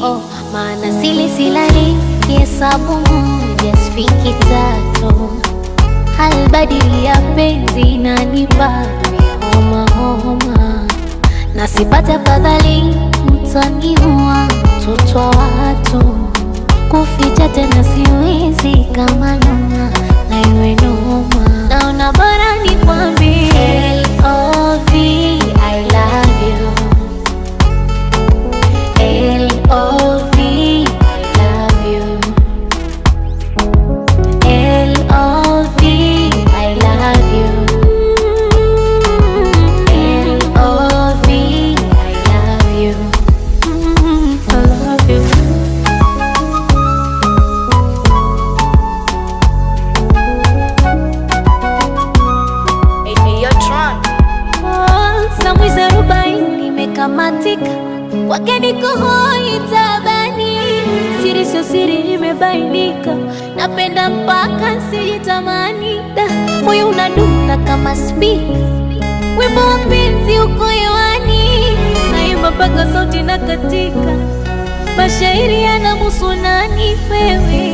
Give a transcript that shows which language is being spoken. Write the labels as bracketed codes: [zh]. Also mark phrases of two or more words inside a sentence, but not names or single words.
[sw] Maana silali kihesabu moja sifiki tatu, halbadili ya penzi inanipa homa, na sipate afadhali mtaniua mtoto wa watu, kuficha tena siwezi kama noma na iwe noma. Naona bora nikwambie L.O.V. [en] I love you. L.O.V. I love you. L.O.V. I love you. L.O.V. I love you. I love you. Hey, Tron. [sw] Samwizi 40 nimekamatika, kwake niko hoi tabani, siri sio siri imebainika, napenda mpaka sijitamani, moyo unadunda kama spika, wimbo wa penzi uko hewani, naimba mpaka sauti na katika, mashairi yanamuhusu nani wewe?